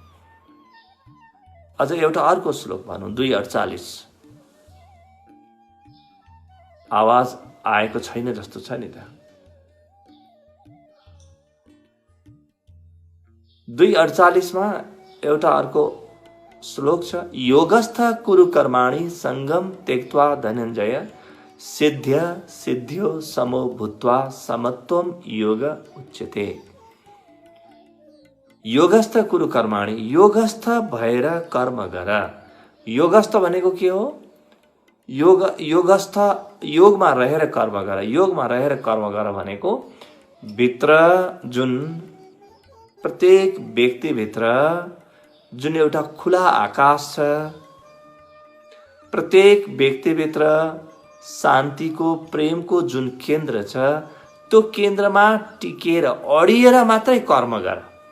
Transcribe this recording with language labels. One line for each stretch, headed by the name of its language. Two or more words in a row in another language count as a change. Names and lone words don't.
Nepali: अझ एउटा अर्को श्लोक भनौँ, 2:48। आवाज आएको छैन जस्तो छ नि त। 2:48 मा एउटा अर्को श्लोक छ,
Sanskrit: योगस्थ कुरु कर्माणि संगम त्यक्त्वा धनञ्जय सिद्ध्य सिद्ध्यो समो भूत्वा समत्वम योग उच्यते। योगस्थ कुरु कर्माणि,
Nepali: योगस्थ भएर कर्म गर। योगस्थ भनेको के हो? योगस्थ योगमा रहेर कर्म गर। योगमा रहेर कर्म गर भनेको भित्र जुन प्रत्येक व्यक्तिभित्र जुन एउटा खुला आकाश छ, प्रत्येक व्यक्तिभित्र शान्तिको प्रेमको जुन केन्द्र छ, त्यो केन्द्रमा टिकेर अडिएर मात्रै कर्म गर।